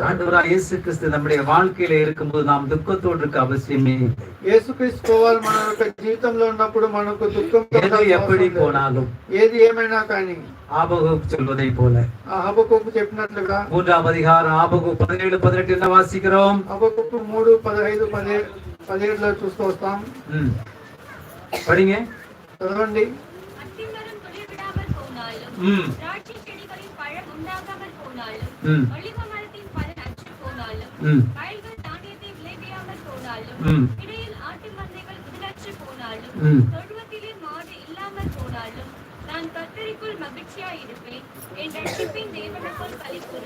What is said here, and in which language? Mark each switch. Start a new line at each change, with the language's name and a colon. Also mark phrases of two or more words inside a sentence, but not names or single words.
Tamil: ஆண்டவராய் இயேசு கிறிஸ்து நம்முடைய வாழ்க்கையில இருக்கும்போது நாம் துக்கத்தோடு இருக்க அவசியமே இல்லை.
Telugu: యేసుక్రీస్తు పోవాలి మన యొక్క జీవితంలో ఉన్నప్పుడు మనకు దుఃఖం
Tamil: எது எப்படி போனாலும்
Telugu: ఏది ఏమైనా కానీ
Tamil: ஆபகுக் சொல்வதை போல
Telugu: హబక్కూకు చెప్పినట్లుగా
Tamil: 3ஆம் அதிகாரம் ஆபகுக் 17-18 என்ன வாசிக்கிறோம்?
Telugu: హబక్కూకు 3:15-17 చూస్తూ వస్తాం.
Tamil: படிங்க.
Telugu: చదవండి.
Tamil: அத்திமரம் துளிர்விடாமல் போனாலும், திராட்சை செடிகளின் பழம் உண்டாகாமல் போனாலும், ஒலிவ மரத்தின் பலன் அற்று போனாலும், வயல்கள் தானியத்தை விளைவியாமல் போனாலும், இடையில் ஆட்டு மந்தைகள் புதிரற்று போனாலும், தொழுவத்திலே மாடு இல்லாமல் போனாலும், நான் கர்த்தருக்குள் மகிழ்ச்சியாய் இருப்பேன், என் ரட்சிப்பின் தேவனுக்குள் களி கூறுவேன்.